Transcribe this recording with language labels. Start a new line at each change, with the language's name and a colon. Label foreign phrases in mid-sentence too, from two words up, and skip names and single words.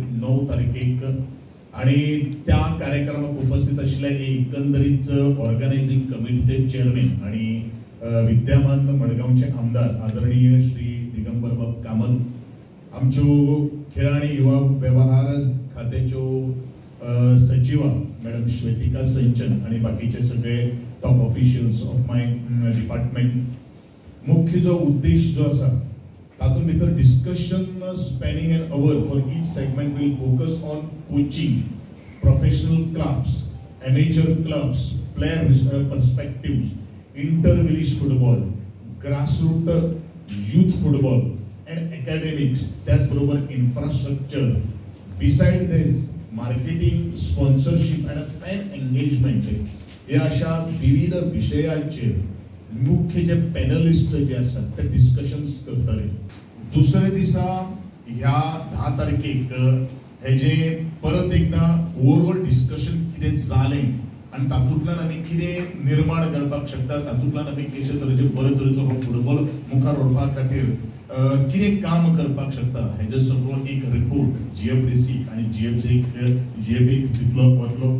Konkani: 9 तारखेक आणि त्या कार्यक्रमाक उपस्थित आशिल्ले एकंदरीत ऑर्गनायझिंग कमिटीचे चेअरमॅन आणि विद्यमान मडगांवचे आमदार आदरणीय श्री दिगंबर बाब कामत, आमच्यो खेळ आणि युवा वेवहार खात्याच्यो सचिवा मॅडम श्वेतिका संचन आणि बाकीचे सगळे
English: top officials of my department.
Konkani: मुख्य जो उद्देश जो आसा तातूंत भितर
English: Discussion spanning an hour for each segment will focus on coaching, professional clubs, amateur clubs, player perspectives, inter village football, grassroot youth football and academics,
Konkani: त्याचबरोबर इन्फ्रास्ट्रक्चर.
English: Beside this marketing, sponsorship and fan engagement
Konkani: या अशा विविध विषयांचेर मुख्य जे पॅनलिस्ट जे असतात ते डिस्कशन्स करतले. दुसरे दिसा ह्या 10 तारखेक हे जे परत एकदा
English: overall discussion
Konkani: कितें जालें आणि तातूंतल्यान आमी कितें निर्माण करपाक शकता, तातूंतल्यान आमी कशे तरेचे बरे तरेचो हो फुटबॉल मुखार व्हरपा खातीर कितें काम करपाक शकता हेजो सगळो एक रिपोर्ट GFDC आणि GFA दितलो वतलो.